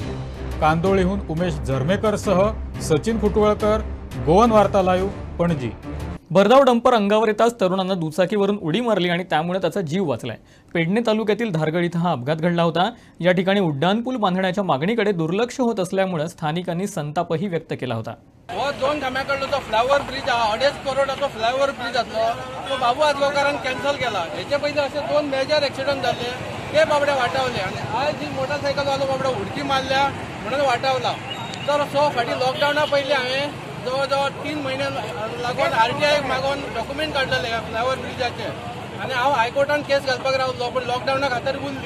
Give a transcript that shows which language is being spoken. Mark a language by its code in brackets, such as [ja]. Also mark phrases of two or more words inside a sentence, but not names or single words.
[mr] कांदोळीहून उमेश झरमेकरसह सचिन खुटवळकर, गोवन वार्ता लाईव्ह, पणजी. भरधाव डंपर अंगावर येताच तरुणांना दुचाकीवरून उडी मारली आणि त्यामुळे त्याचा जीव वाचलाय. पेडणे तालुक्यातील धारगड इथं हा अपघात घडला होता. या ठिकाणी उड्डाणपूल बांधण्याच्या मागणीकडे दुर्लक्ष होत असल्यामुळे स्थानिकांनी संतापही व्यक्त केला होता. [kok] हो 2 धाम्याकडलो तो [en] flyover bridge [kok] हा 2.5 करोडाचो [en] flyover bridge [kok] आसलो, तो बाबू आजगांवकारान कॅन्सल केला. हेचे पयलीं असे 2 [en] major accident [kok] जाल्ले, ते बाबडे वाटावले आनी आज ही मोटरसायकलवालो बाबडो उडकी मारल्या म्हणून वाटावला. तर सो फाटीं लॉकडावना पयलीं हांवें जवळ 3 महिने लागून RTI मागून डॉक्युमेंट काढलेले फ्लायओव्हर ब्रिजाचे आनी हांव हायकोर्टान केस घालपाक रावलो, पण लॉकडावना खातीर उरली.